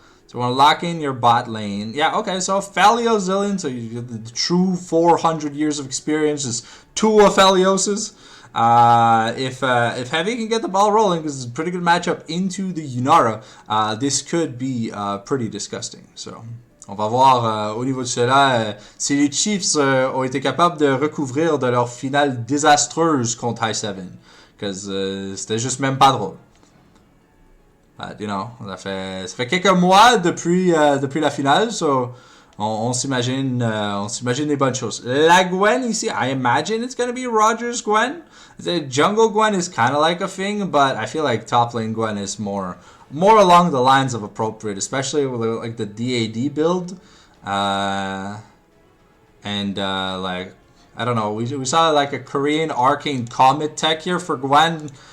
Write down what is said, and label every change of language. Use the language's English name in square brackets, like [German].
[English] So we want to lock in your bot lane. Yeah, okay, so Felio Zillion, so you get the true 400 years of experience is 2 Aphelioses. If Heavy can get the ball rolling, because it's a pretty good matchup into the Yunara, this could be pretty disgusting. [French] So, on va voir au niveau de cela si les Chiefs ont été capables de recouvrir de leur finale désastreuse contre High 7. [English] Because [French] c'était juste même pas drôle. [English] But, you know, [French] ça fait quelques mois depuis la finale, [English] so [French] on s'imagine des bonnes choses. La Gwen ici, [English] I imagine it's going to be Roger's Gwen. The jungle Gwen is kind of like a thing, but I feel like top lane Gwen is more along the lines of appropriate, especially with like the DAD build. Like, I don't know, we saw like a Korean arcane comet tech here for Gwen.